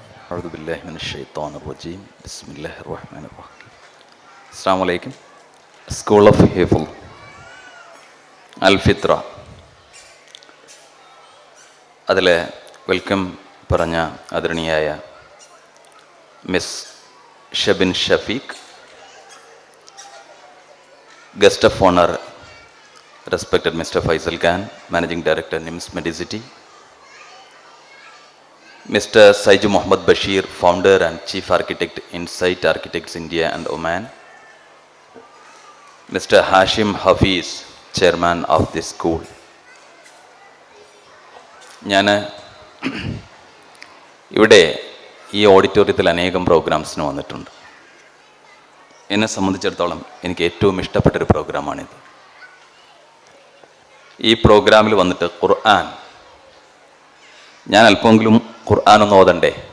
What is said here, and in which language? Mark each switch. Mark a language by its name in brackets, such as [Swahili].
[Arabic] أعوذ بالله من الشيطان الرجيم بسم الله الرحمن الرحيم. السلام عليكم. [Malayalam] School of Hifl Al-Fitra അതിലെ welcome പറഞ്ഞ ആദരണീയായ miss Shabin Shafeeq, guest of owner respected mister Faisal Khan, managing director nymphs Medicity, Mr. [English] Saiju Muhammad Bashir, founder and chief architect, Insight Architects India and Oman, Mr. Hashim Hafiz, chairman of this school. [Malayalam] ഞാൻ ഇവിടെ ഈ ഓഡിറ്റോറിയത്തിൽ അനേകം പ്രോഗ്രാംസിന് വന്നിട്ടുണ്ട്. എന്നെ സംബന്ധിച്ചിടത്തോളം എനിക്ക് ഏറ്റവും ഇഷ്ടപ്പെട്ടൊരു പ്രോഗ്രാമാണിത്. ഈ പ്രോഗ്രാമിൽ വന്നിട്ട് ഖുർആൻ, ഞാൻ അല്പമെങ്കിലും ഖുർആൻ ഒന്ന് ഓതണ്ടേ.